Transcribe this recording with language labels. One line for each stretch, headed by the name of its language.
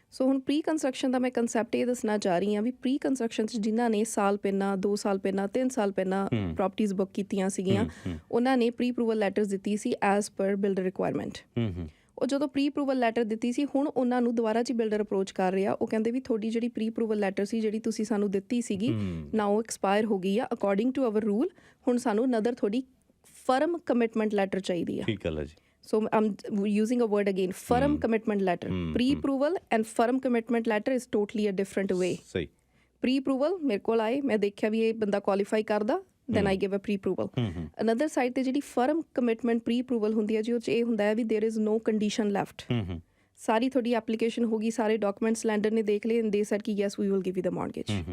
Punjabi: ਸੋ ਹੁਣ pre construction ਦਾ ਮੈਂ concept ਇਹ ਦੱਸਣਾ ਚਾਹ ਰਹੀ ਹਾਂ ਵੀ ਪ੍ਰੀ ਕੰਸਟਰਕਸ਼ਨ 'ਚ ਜਿਨ੍ਹਾਂ ਨੇ ਸਾਲ ਪਹਿਲਾਂ, 2 ਸਾਲ ਪਹਿਲਾਂ, 3 ਸਾਲ ਪਹਿਲਾਂ ਪ੍ਰੋਪਰਟੀਜ਼ ਬੁੱਕ ਕੀਤੀਆਂ ਸੀਗੀਆਂ, ਉਹਨਾਂ ਨੇ ਪ੍ਰੀ ਅਪਰੂਵਲ ਲੈਟਰਸ ਦਿੱਤੀ ਸੀ
English: As per builder requirement.
Punjabi: ਉਹ ਜਦੋਂ ਪ੍ਰੀ ਅਪਰੂਵਲ ਲੈਟਰ ਦਿੱਤੀ ਸੀ, ਹੁਣ ਉਹਨਾਂ ਨੂੰ ਦੁਬਾਰਾ 'ਚ ਬਿਲਡਰ ਅਪਰੋਚ ਕਰ ਰਿਹਾ, ਉਹ ਕਹਿੰਦੇ ਵੀ ਤੁਹਾਡੀ ਜਿਹੜੀ ਪ੍ਰੀ ਅਪਰੂਵਲ ਲੈਟਰ ਸੀ, ਜਿਹੜੀ ਤੁਸੀਂ ਸਾਨੂੰ ਦਿੱਤੀ ਸੀਗੀ, ਨਾ ਉਹ ਐਕਸਪਾਇਰ ਹੋ ਗਈ ਆ
English: according to our rule,
Punjabi: ਹੁਣ ਸਾਨੂੰ ਨਦਰ ਤੁਹਾਡੀ ਫਰਮ ਕਮਿਟਮੈਂਟ ਲੈਟਰ ਚਾਹੀਦੀ ਆ। ਠੀਕ ਹੈ ਜੀ।
English: So I'm using a word again, firm commitment letter. Pre-approval and firm commitment letter is totally a different way.
Punjabi: ਸਹੀ। Pre-approval ਮੇਰੇ ਕੋਲ ਆਏ, ਮੈਂ ਦੇਖਿਆ ਵੀ ਇਹ ਬੰਦਾ ਕੁਆਲੀਫਾਈ ਕਰਦਾ,
English: then I give a pre-approval. Another side
Punjabi: ਤੇ ਜਿਹੜੀ firm commitment pre-approval ਹੁੰਦੀ ਹੈ ਜੀ, ਉਹ 'ਚ ਇਹ ਹੁੰਦਾ ਹੈ ਵੀ
English: there is no condition left.
Punjabi: ਸਾਰੀ ਤੁਹਾਡੀ ਐਪਲੀਕੇਸ਼ਨ ਹੋ ਗਈ, ਸਾਰੇ ਡਾਕੂਮੈਂਟਸ ਲੈਂਡਰ ਨੇ ਦੇਖ ਲਏ,
English: They said ਕਿ yes we will give you the mortgage.